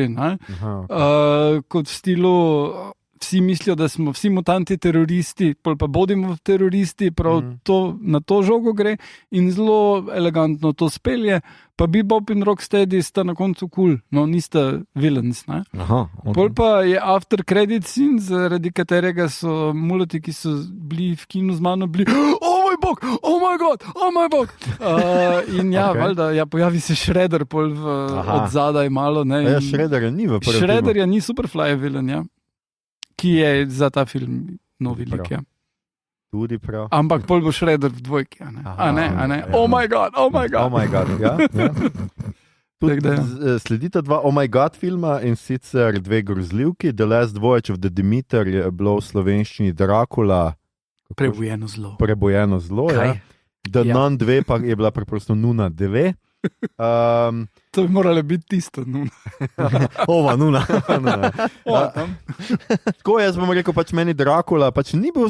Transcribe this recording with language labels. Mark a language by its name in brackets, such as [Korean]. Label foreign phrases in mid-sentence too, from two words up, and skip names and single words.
[Slovenian] Kot v stilu, vsi mislijo, da smo vsi mutanti teroristi, pol pa bodimo teroristi, prav na to žogo gre in zelo elegantno to spelje. Pa Bebop in Rocksteady sta na koncu cool, no nista villains. Pol pa je [English] after credit scene, [Slovenian] zaradi katerega so muloti, ki so bili v kinu z mano, bili oh moj bog. In ja, valjda, pojavi se Shredder pol od zadaj malo. Ja, Shredderja ni v prvem filmu. Shredderja ni, Superfly je villain, ja. Ki je za ta film novi lik, ja. Tudi prav. Ampak pol bo Shredder v dvojki, a ne? [English] Oh my god. [Slovenian] Ja. Sledita dva [English] Oh my god [Slovenian] filma in sicer dve grozljivki. The Last Voyage of the Demeter je bilo v slovenščini Dracula. Prebojeno zlo, ja. The Nun 2 pa je bila preprosto Nuna 2. To bi moralo biti tisto, Nuna. Ova, Nuna. Tako jaz bom rekel, pač meni Dracula pač ni bil...